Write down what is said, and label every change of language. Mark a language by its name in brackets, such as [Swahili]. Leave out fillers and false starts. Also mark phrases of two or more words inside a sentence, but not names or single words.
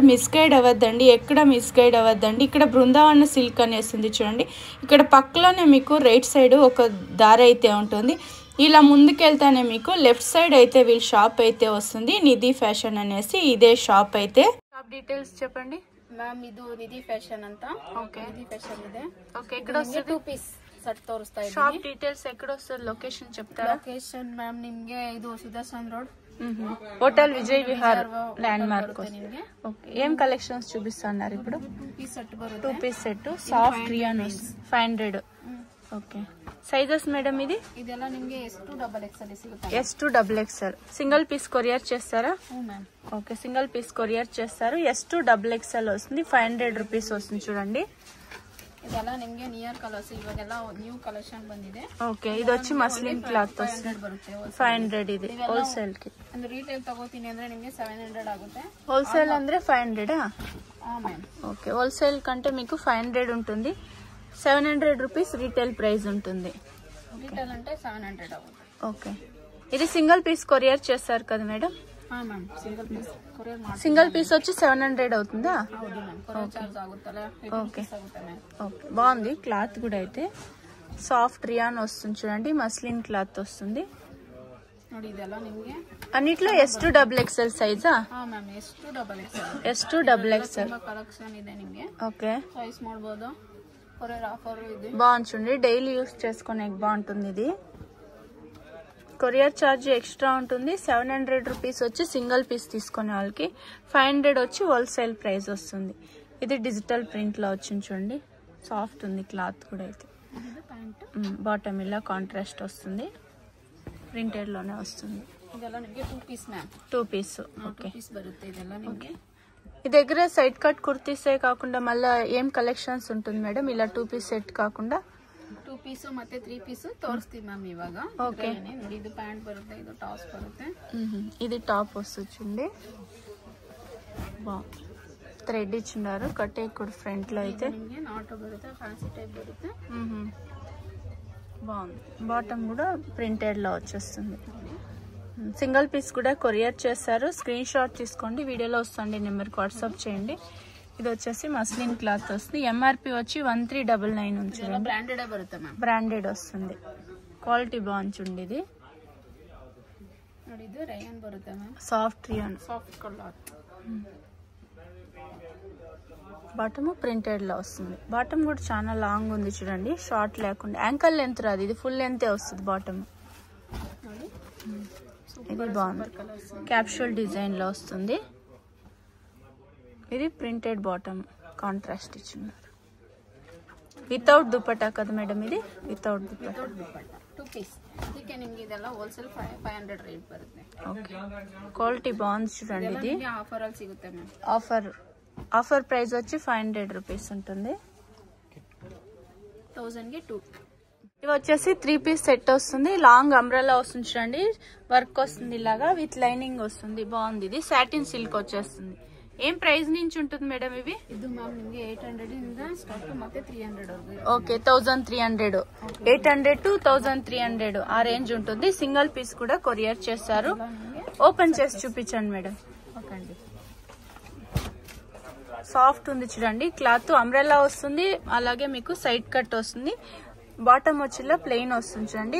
[Telugu] మిస్గైడ్ అవ్వద్దండి, ఎక్కడ మిస్గైడ్ అవ్వద్దండి. ఇక్కడ బృందావన సిల్క్ అనేసి ఉంది చూడండి. ఇక్కడ పక్కలోనే మీకు [English] right side [Telugu] ఒక దారి అయితే ఉంటుంది. ఇలా ముందుకెళ్తానే మీకు [English] left side [Telugu] అయితే వీళ్ళ షాప్ అయితే వస్తుంది. నిధి ఫ్యాషన్ అనేసి ఇదే షాప్ అయితే. [English] shop details [Telugu] చెప్పండి [Kannada] ಮ್ಯಾಮ್. ಇದು ನಿಧಿ ಫ್ಯಾಷನ್ ಅಂತ. [Telugu] ఓకే, [Kannada] ನಿಧಿ ಫ್ಯಾಷನ್ ಇದೆ. [Telugu] ఓకే, ఇక్కడ వస్తుంది [English] 2 piece set [Kannada] ತೋರಿಸ್ತಾ ಇದ್ದೀನಿ. [English] shop details [Telugu] ఎక్కడ వస్తుంది, లొకేషన్ చెప్తారా? [Kannada] ಲೊಕೇಶನ್ ಮ್ಯಾಮ್ ನಿಮ್ಗೆ ಇದು ಸುದರ್ಶನ್ ರೋಡ್, [Telugu] హోటల్ విజయ్ విహార్ ల్యాండ్ మార్క్. [Kannada] ನಿಮ್ಗೆ [Telugu] ఓకే, ఏం కలెక్షన్స్ చూపిస్తున్నారు ఇప్పుడు? [English] 2 piece set 2 [Kannada] ಬರುತ್ತೆ. [English] piece set soft rayon [Telugu] 500. ఓకే, [English] sizes madam [Telugu] ఇది? [Kannada] ಇದೆಲ್ಲ ನಿಮ್ಗೆ S2 XXL ಸಿಗುತ್ತೆ. [English] S2 XXL single piece courier [Telugu] చేస్తారా? మ్యామ్. ఓకే, [English] single piece courier [Telugu] చేస్తారు. S2 XXL వస్తుంది. 500 రూపీస్ వస్తుంది చూడండి. [Kannada] ಇದೆಲ್ಲ ನಿಮ್ಗೆ [English] near colours, [Kannada] ಇವಾಗೆಲ್ಲ [English] new collection [Kannada] ಬಂದಿದೆ. [Telugu] ఓకే, ఇది వచ్చి [English] muslin cloth [Telugu] వస్తుంది. [Kannada] 500 ಬರುತ್ತೆ. [Telugu] 500 ఇది హోల్సేల్ కి. [Kannada] ಅಂದ್ರೆ ರಿಟೇಲ್ ತಗೋತೀನಿ ಅಂದ್ರೆ ನಿಮ್ಗೆ 700 ಆಗುತ್ತೆ. హోల్సేల్ ಅಂದ್ರೆ 500. [Telugu] మ్యామ్. ఓకే, హోల్సేల్ కంటే మీకు 500 ఉంటుంది. 700 [English] rupees retail price [Telugu] ఉంటుంది. రిటేల్ అంటే 700 ఆಗುತ್ತೆ. ఓకే, ఇది [English] single piece courier [Telugu] చేస్తారు కదా మేడం? [Kannada] మ్యామ్. [English] single piece courier [Kannada] ಮಾಡಿ. [English] single piece [Telugu] వచ్చి 700 అవుతుందా? [Kannada] ಹೌದು ಮ್ಯಾಮ್. [English] courier charge [Kannada] ಆಗುತ್ತಲ್ಲ, 80 rupees ಆಗುತ್ತೆ ಮ್ಯಾಮ್. [Telugu] ఓకే, బాగుంది. క్లాత్ కూడా అయితే [English] soft rayon [Telugu] వస్తుంది చూడండి. [English] muslin cloth [Telugu] వస్తుంది. [Kannada] ನೋಡಿ ಇದೆಲ್ಲ ನಿಮ್ಗೆ [Telugu] అన్నిట్లో S2 XXL సైజా? [Kannada] ಮ್ಯಾಮ್. S2 XXL. [Telugu] S2 XXL. [Kannada] ತುಂಬಾ ಕಲೆಕ್ಷನ್ ಇದೆ ನಿಮ್ಗೆ. [Telugu] ఓకే, [Kannada] చాయిస్ ಮಾಡಬಹುದು. కొరియర్ ఆఫర్ ಇದೆ. [Telugu] బాగుంది చూడండి. [English] daily use [Telugu] చేసుకునే బాగుంటుంది ఇది. [English] courier charge extra [Telugu] ఉంటుంది. 700 రూపీస్ వచ్చి [English] single piece [Telugu] తీసుకునే వాళ్ళకి, 500 వచ్చి [English] wholesale price [Telugu] వస్తుంది. ఇది [English] digital print [Telugu] లో వచ్చింది చూడండి. సాఫ్ట్ ఉంది క్లాత్ కూడా అయితే. బాటమ్ ఇలా కాంట్రాస్ట్ వస్తుంది. ప్రింటెడ్ లోనే వస్తుంది. [Kannada] ಇದೆಲ್ಲ ನಿಮಗೆ 2 ಪೀಸ್ ಮ್ಯಾಮ್. [Telugu] 2 పీస్. ఓకే, [Kannada] 2 పీస్ బರುತ್ತೆ ಇದೆಲ್ಲ ನಿಮಗೆ. [Telugu] ఈ దగ్గర [English] side cut [Telugu] కుర్తీసే కాకుండా మళ్ళీ ఏం కలెక్షన్స్ ఉంటుంది మేడం ఇలా [English] 2 piece set [Telugu] కాకుండా? [Kannada] 2 పీస్ ಮತ್ತೆ 3 పీస్ ತೋರಿಸ್ತೀವಿ ಮ್ಯಾಮ್ ಇವಾಗ. [Telugu] ఓకే, [Kannada] ನೋಡಿ ಇದು ಪ್ಯಾಂಟ್ ಬರುತ್ತೆ, ಇದು ಟಾಪ್ಸ್ ಬರುತ್ತೆ. [Telugu] ఇది టాప్ వస్తుంది. బాగుంది. థ్రెడ్ ఇచ్చినారు. కట్టే కూడా ఫ్రంట్ లో అయితే [Kannada] ನಿಮಗೆ ನಾಟ್ ಬರುತ್ತೆ, [English] fancy type [Kannada] ಬರುತ್ತೆ. [Telugu] బాగుంది. బాటమ్ కూడా ప్రింటెడ్ లో వచ్చేస్తుంది. [English] single piece [Telugu] కూడా కొరియర్ చేస్తారు. [English] screen shot [Telugu] తీసుకోండి. వీడియోలో వస్తుంది నెంబర్కి వాట్సాప్ చేయండి. ఇది వచ్చేసి మస్లిన్ క్లాత్ వస్తుంది. ఎంఆర్పి వచ్చి 1399 ఉంది. [Kannada] బ్రాండెడ్ బರುತ್ತೆ మ్యామ్. [Telugu] బ్రాండెడ్ వస్తుంది. క్వాలిటీ బాగుంది. ఇది [Kannada] ನೋಡಿ ಇದು ರೇಯನ್ ಬರುತ್ತೆ ಮ್ಯಾಮ್. [English] soft rayon, soft colour. [Telugu] బాటమ్ ప్రింటెడ్ లో వస్తుంది. బాటమ్ కూడా చాలా లాంగ్ ఉంది చూడండి. షార్ట్ లేకుండా [English] ankle length [Telugu] రాదు. ఇది ఫుల్ లెంతే వస్తుంది బాటమ్. ఇది బాగుంది. [English] capsule design [Telugu] లో వస్తుంది. ఇది [English] printed bottom contrast [Telugu] ఇచ్చినారు. వితౌట్ దుపట్టా కదా మేడం? ఇది వితౌట్ దుపట్టా. 2 పీస్. [Kannada] ಇದಕ್ಕೆ ನಿಮಗೆ ಇದೆಲ್ಲ ಹೋಲ್ಸೇಲ್ 500 ರೇಟ್ ಬರುತ್ತೆ. [Telugu] ఓకే, క్వాలిటీ బాగుంది చూడండి. ఇది [Kannada] ఆఫర్ ಅಲ್ಲಿ ಸಿಗುತ್ತೆ ಮ್ಯಾಮ್. [English] offer price [Telugu] వచ్చి 500 రూపీస్ ఉంటుంది. [Kannada] 1000 ಗೆ 2. [Telugu] ఇవి వచ్చేసి [English] 3 piece set [Telugu] వస్తుంది. [English] long umbrella [Telugu] వస్తుంది చూడండి. వర్క్ వస్తుంది ఇలాగా [English] with lining [Telugu] వస్తుంది. బాగుంది. ఇది [English] satin silk [Telugu] వచ్చేస్తుంది. ఏం ప్రైస్ నుంచి ఉంటుంది మేడం ఇవి? [Kannada] ಇದು ಮ್ಯಾಮ್ ನಿಮಗೆ 800 ಇಂದ ಸ್ಟಾರ್ಟ್ ಮತ್ತೆ 300 ವರೆಗೂ. [Telugu] ఓకే, 1300. 800 to 1300 ఆ రేంజ్ ఉంటుంది. [English] single piece [Telugu] కూడా కొరియర్ చేస్తారు. ఓపెన్ చేసి చూపించండి మేడం. ఓకే అండి. సాఫ్ట్ ఉంది చూడండి. [English] cloth umbrella [Telugu] వస్తుంది. అలాగే మీకు [English] side cut [Telugu] వస్తుంది. బాటమ్ వచ్చేలా ప్లెయిన్ వస్తుంది చూడండి.